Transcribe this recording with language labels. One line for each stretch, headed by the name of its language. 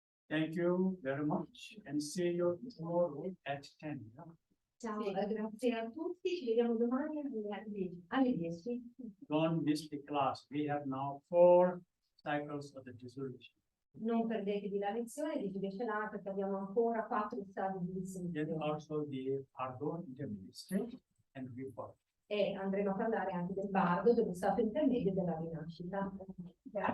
English: Thank you very much and see you tomorrow at 10.
Italian: Ciao, grazie a tutti, ci vediamo domani alle 10.
English: Don't miss the class. We have now 4 cycles of the dissolution.
Italian: Non perdetevi la lezione di Ghesce perché abbiamo ancora 4 stadi di
English: Then
Italian: dissoluzione.
English: also the Bardo intermediate state and reform.
Italian: E andremo a parlare anche del Bardo, dello stato intermedio della rinascita. Grazie.